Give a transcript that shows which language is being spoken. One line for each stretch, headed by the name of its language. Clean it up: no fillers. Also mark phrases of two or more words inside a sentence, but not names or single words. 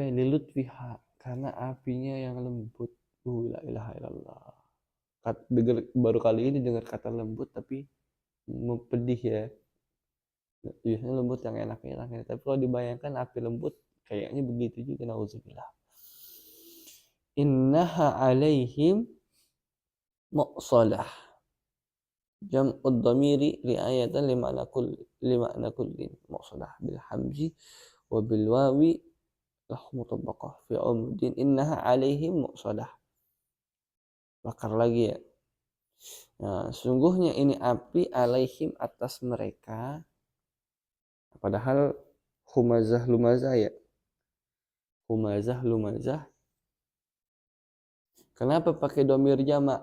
Indonesian: Lilutfiha, karena apinya yang lembut.
Arabic: لا إله إلا الله.
Indonesian: Baru kali ini dengar kata lembut tapi pedih ya. Biasanya lembut yang enak-enak ya. Tapi kalau dibayangkan api lembut kayaknya begitu juga, nauzubillah.
Arabic: إنها عليهم مؤصدة. جمع الضمير رعاية لمعنى كل. مؤصدة بالهمز وبالواو له مطبقة في عمد. إنها عليهم مؤصدة.
Indonesian: Bakar lagi ya. Nah, sungguhnya ini api alaihim, atas mereka. Padahal
Arabic: همزة لمزة
Indonesian: ya.
Arabic: همزة لمزة.
Indonesian: Kenapa pakai domir jamak?